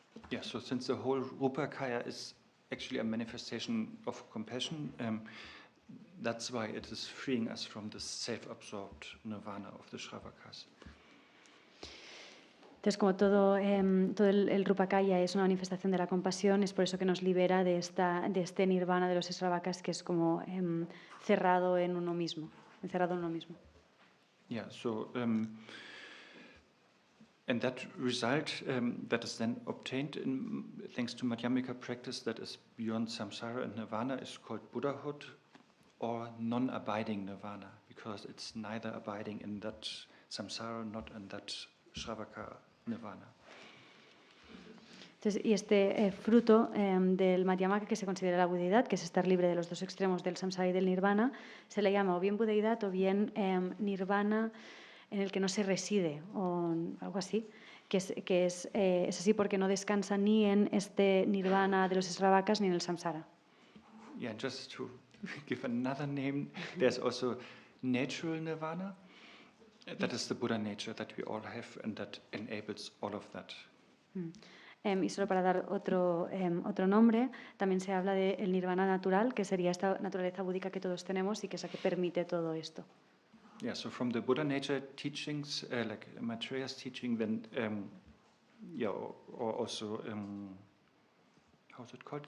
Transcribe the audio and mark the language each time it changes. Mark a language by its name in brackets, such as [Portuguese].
[English] Yeah, so since the whole Rupakaya is actually a manifestation of compassion, that's why it is freeing us from the self-absorbed nirvana of the Shravakas. [Spanish] Entonces, como todo el Rupakaya es una manifestación de la compasión, es por eso que nos libera de este nirvana de los Shravakas, que es como encerrado en uno mismo. [English] Yeah, so and that result that is then obtained thanks to Madhyamika practice that is beyond samsara and nirvana is called Buddhahood, or non-abiding nirvana, because it's neither abiding in that samsara, not in that Shravaka nirvana. [Spanish] Entonces, y este fruto del Madhyamaka, que se considera la budeidad, que es estar libre de los dos extremos del samsara y del nirvana, se le llama o bien budeidad o bien nirvana en el que no se reside, o algo así, que es así porque no descansa ni en este nirvana de los Sravakas ni en el samsara. [English] Yeah, just to give another name, there's also natural nirvana. That is the Buddha nature that we all have, and that enables all of that. [Spanish] Y solo para dar otro nombre, también se habla del nirvana natural, que sería esta naturaleza búdica que todos tenemos y que es la que permite todo esto. [English] Yeah, so from the Buddha nature teachings, like Maitreya's teaching, then, or also, how's it called?